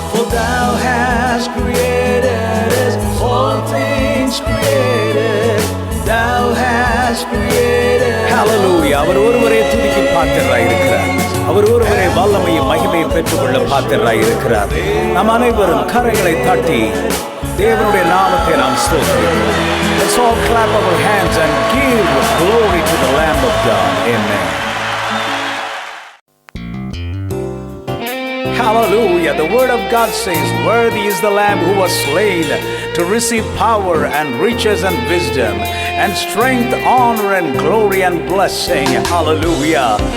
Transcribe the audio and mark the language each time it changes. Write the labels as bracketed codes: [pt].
[en] For thou hast created as all things created, thou hast created. Hallelujah. [ta] அவர் ஒருவரே துதிக்கு பாத்திரராயிருக்கிறார். அவர் ஒருவரே வல்லமையும் மகிமையும் பெற்றுக்கொள்ள பாத்திரராயிருக்கிறார். நாம் அனைவரும் கரங்களை தட்டி தேவனுடைய நாமத்தை நாம் ஸ்தோத்திரிப்போம். [en] Let's all clap our hands and give glory to the Lamb of God. Amen. Hallelujah. The word of God says, worthy is the Lamb who was slain to receive power and riches and wisdom and strength, honor and glory and blessing. Hallelujah.